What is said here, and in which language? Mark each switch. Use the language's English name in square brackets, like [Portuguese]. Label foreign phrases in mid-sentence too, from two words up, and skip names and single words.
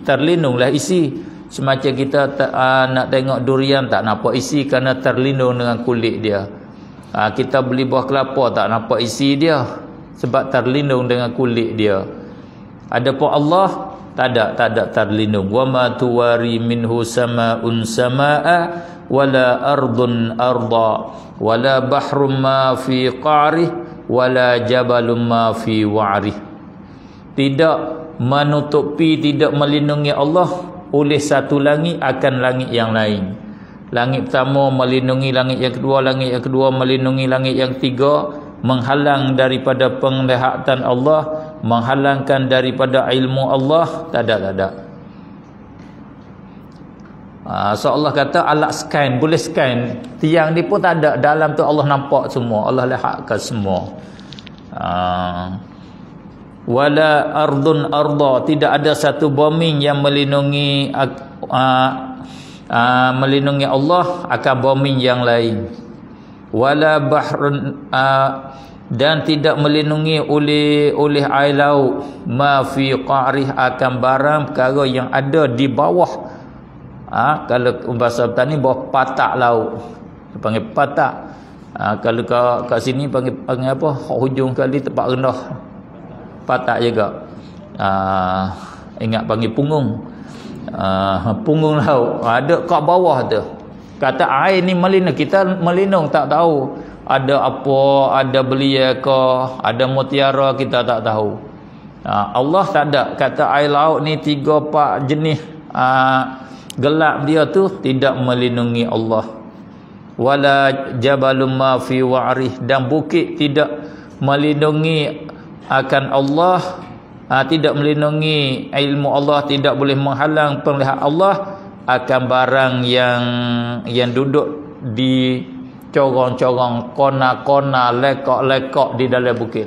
[Malay] Terlindunglah isi. Semacam kita nak tengok durian tak nampak isi kerana terlindung dengan kulit dia. Kita beli buah kelapa tak nampak isi dia sebab terlindung dengan kulit dia. Adapun Allah tak ada terlindung. [Arabic] وما تواري منه سماء سماء ولا أرض أرضا ولا بحر ما في قعره ولا جبل ما في وعره. [Malay] Tidak menutupi, tidak melindungi Allah oleh satu langit akan langit yang lain. Langit pertama melindungi langit yang kedua, langit yang kedua melindungi langit yang ketiga, menghalang daripada penglihatan Allah, menghalangkan daripada ilmu Allah. Tak ada. So Allah kata alat scan, boleh scan. Tiang ni pun tak ada, dalam tu Allah nampak semua, Allah lihatkan semua. [Arabic] ولا أرض أرضا, [Malay] tidak ada satu bumi yang melindungi Allah akan bumi yang lain. [Arabic] ولا بحر, [Malay] dan tidak melindungi oleh air laut, [Arabic] ما في قعره, [Malay] akan barang perkara yang ada di bawah. Kalau bahasa petani bawah patak laut, panggil patak. Kalau kat sini panggil apa, hujung kali tempat rendah, patak juga. Ingat panggil punggung. Punggung laut ada kat bawah tu. Kata air ni melindung, kita melindung tak tahu ada apa, ada belia ke, ada mutiara, kita tak tahu. Allah tak ada. Kata air laut ni 3-4 jenis gelap dia tu tidak melindungi Allah. [Arabic] ولا جبل ما في وعره, [Malay] dan bukit tidak melindungi akan Allah, tidak melindungi ilmu Allah, tidak boleh menghalang penglihatan Allah akan barang yang duduk di corong-corong, kona-kona, lekok-lekok di dalam bukit.